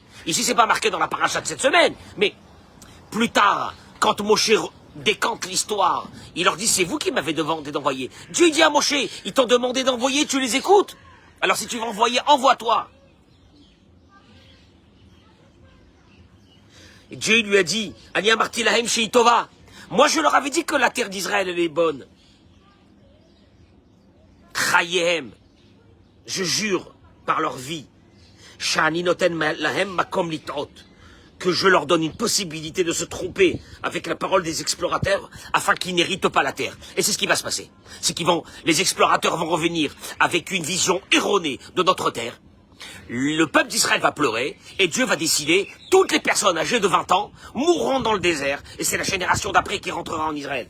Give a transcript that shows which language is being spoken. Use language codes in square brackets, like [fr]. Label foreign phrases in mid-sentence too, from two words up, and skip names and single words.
[fr] Ici, c'est pas marqué dans la paracha de cette semaine, mais plus tard, quand Moshe décante l'histoire, il leur dit, c'est vous qui m'avez demandé d'envoyer. Dieu dit à Moshe, ils t'ont demandé d'envoyer, tu les écoutes. Alors si tu veux envoyer, envoie-toi. Et Dieu lui a dit, [he] אני אמרתי להם שטובה. [fr] Moi, je leur avais dit que la terre d'Israël, elle est bonne. Chayehem. Je jure par leur vie. [he] שאני נותן להם מקום לטעות. [fr] Que je leur donne une possibilité de se tromper avec la parole des explorateurs afin qu'ils n'héritent pas la terre. Et c'est ce qui va se passer. C'est les explorateurs vont revenir avec une vision erronée de notre terre. Le peuple d'Israël va pleurer et Dieu va décider, toutes les personnes âgées de 20 ans mourront dans le désert et c'est la génération d'après qui rentrera en Israël.